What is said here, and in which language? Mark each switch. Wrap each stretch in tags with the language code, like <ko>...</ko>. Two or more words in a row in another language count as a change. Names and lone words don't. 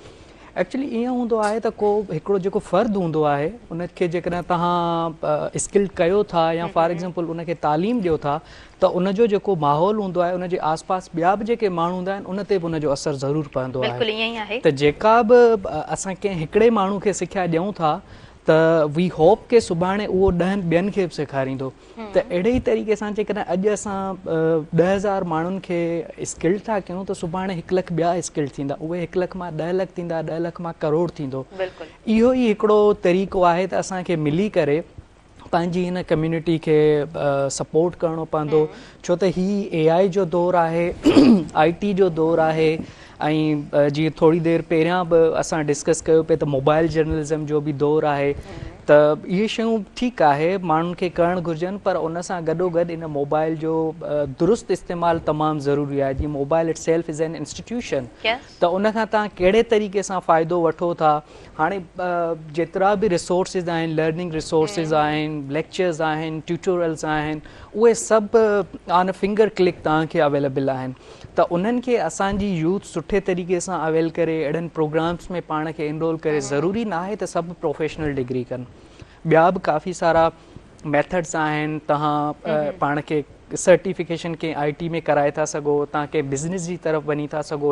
<sd>एक्चुअली ईअं हूंदो आहे त को हिकिड़ो जेको फ़र्दु हूंदो आहे उनखे जेकॾहिं तव्हां स्किल कयो था या</sd> <en>for example</en> <sd>उनखे तालीम ॾियो था त उनजो जेको माहौल हूंदो आहे उनजे आसपास ॿिया बि जेके माण्हू हूंदा आहिनि उन ते बि उनजो असरु ज़रूरु पवंदो आहे। त जेका बि असां कंहिं हिकिड़े माण्हू खे सिखिया ॾियूं था त</sd> <en>we hope</en> <sd>के सुभाणे उहो 10 ॿियनि खे बि सेखारींदो। त अहिड़े ई तरीक़े सां जेकॾहिं अॼु असां 10,000 माण्हुनि खे स्किल्ड था कयूं त सुभाणे 1 लख ॿिया स्किल्ड थींदा, उहे 1 लख मां 10 लख थींदा, 10 लख मां करोड़ थींदो। इहो ई हिकिड़ो तरीक़ो आहे त असांखे मिली करे पंहिंजी हिन कम्यूनिटी खे सपोर्ट करिणो पवंदो, छो त ही AI जो दौरु आहे, IT जो दौरु आहे ऐं जीअं थोरी देरि पहिरियां बि असां डिस्कस कयो पिए त</sd> <en>mobile journalism</en> <sd>जो बि दौरु आहे। त इहे शयूं ठीकु आहे माण्हुनि खे करणु घुरिजनि, पर उन सां गॾोगॾु इन मोबाइल जो दुरुस्त इस्तेमालु तमामु ज़रूरी आहे।</sd> <en>जीअं mobile itself is an institution,</en> <sd>त उन खां तव्हां कहिड़े तरीक़े सां फ़ाइदो वठो था। हाणे जेतिरा बि रिसोर्सिस आहिनि,</sd> <en>learning resources</en> <sd>आहिनि, लेक्चर्स आहिनि, ट्यूटोरियल्स आहिनि, उहे सभु</sd> <en>on a finger click</en> <sd>तव्हांखे अवेलेबल आहिनि। त उन्हनि खे असांजी यूथ सुठे तरीक़े सां अवेल करे अहिड़नि प्रोग्राम्स में पाण खे इनरोल करे, ज़रूरी न आहे त सभु</sd> <en>professional degree</en> <sd>कनि, ॿिया बि काफ़ी सारा मेथड्स आहिनि। तव्हां पाण खे सर्टिफिकेशन कंहिं IT में कराए था सघो, तव्हां कंहिं बिज़नेस जी तरफ़ वञी था सघो।</sd>